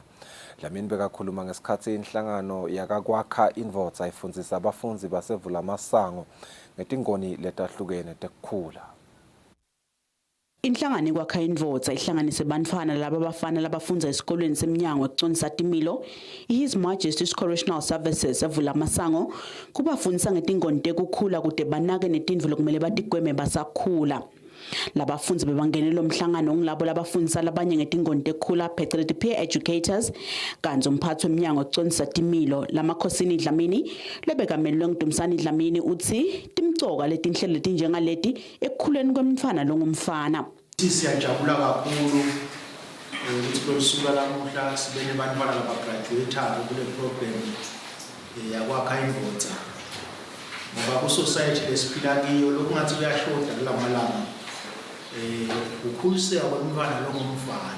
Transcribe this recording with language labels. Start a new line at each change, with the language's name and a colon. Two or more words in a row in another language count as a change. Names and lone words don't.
Swati: Dlamini bekakhuluma ngesikhathi inhlangano yakakwakha indvodza ifundzisa abafunzi basevula amasango ngetingoni letahlukene tekukhula. Inhlangano kwakha indvodza ihlanganise bantfwana laba abafana labafundza esikolweni semnyango wekucondzisa timilo His Majesty's Correctional Services evula amasango kubafundisa ngetingoni tekukhula kude banake netindvo lokumele batigweme basakhula. Labafunzi bebangenela umhlangano ngilabo labafundisa labanye ngetingoni tekukhula phecelezi
English: peer educators
Swati: kanzi umphathi wemnyango wekucondzisa timilo lamakhosini Dlamini lebekamelwe nguDumsani Dlamini uthi timcoka letinhlelo letinjengaleti ekukhuleni kwemfana longumfana. Siyajabula kakhulu ukuthi kwesuka lamuhla sibe nebantwana labagraduate kule program yakwakha indvodza ngoba ku society lesiphila kiyo lokungathi kuyashoda kulamalanga ukhuliseka kwemfana longumfana.